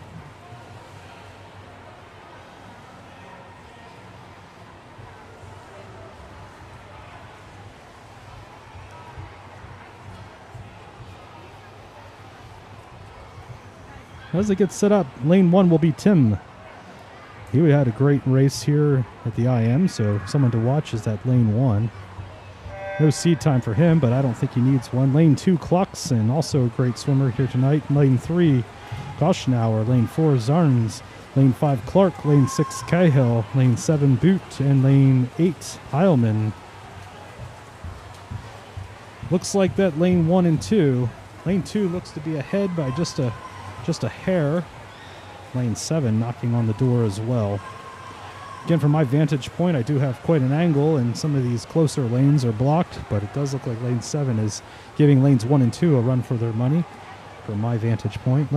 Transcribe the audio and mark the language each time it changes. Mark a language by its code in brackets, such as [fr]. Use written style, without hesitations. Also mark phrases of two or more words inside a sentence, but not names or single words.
[en] As it gets set up, lane 1 will be Tim. He had a great race here at the IM, so someone to watch is that lane 1. No seed time for him, but I don't think he needs one. Lane 2, Cluxon, also a great swimmer here tonight. Lane 3, Goschnauer. Lane 4, Zarns. Lane 5, Clark. Lane 6, Cahill. Lane 7, Boot. And lane 8, Heilman. Looks like that lane 1 and 2. Lane 2 looks to be ahead by just a hair. Lane 7 knocking on the door as well. Again, from my vantage point, I do have quite an angle, and some of these closer lanes are blocked, but it does look like lane 7 is giving lanes 1 and 2 a run for their money from my vantage point.